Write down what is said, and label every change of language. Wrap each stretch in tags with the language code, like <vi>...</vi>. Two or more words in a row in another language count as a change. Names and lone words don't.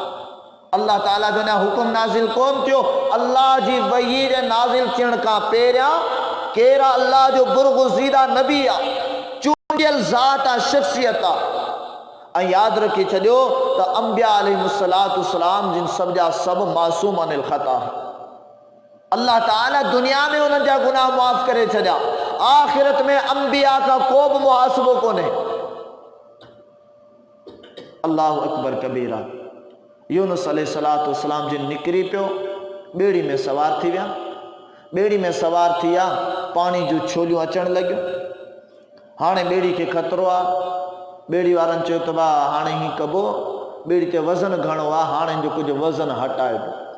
<sd>अल्लाह ताला जो हुकुम नाज़िल कोन थियो। अल्लाह जी वही जे नाज़िल थियण खां पहिरियां केरु अल्लाह जो बुरगुज़ीदा नबी आहे, चूंडियल ज़ात आहे, शख़्सियत आहे। ऐं यादि रखी छॾियो त अंबिया अलैहिस्सलाम जिन सब जा सब मासूम</sd> <ar>عن الخطأ.</ar> <sd>अल्लाह ताला दुनिया में उन्हनि जा गुनाह माफ़ करे छॾिया, आख़िरत में अंबिया का को बि मुहासिबो कोन्हे।</sd> <ar>الله أكبر كبيرا.</ar> <sd>यूनुस अलैहिस्सलाम जिन निकिरी पियो, ॿेड़ी में सवार थी विया। ॿेड़ी में सवार थी विया, पाणी जूं छोलियूं अचण लॻियूं। हाणे ॿेड़ी खे ख़तरो आहे। ॿेड़ी वारनि चयो त भाउ हाणे हीअं कबो, ॿेड़ी ते वज़न घणो आहे, हाणे जो कुझु वज़न हटाए ॾियो।</sd>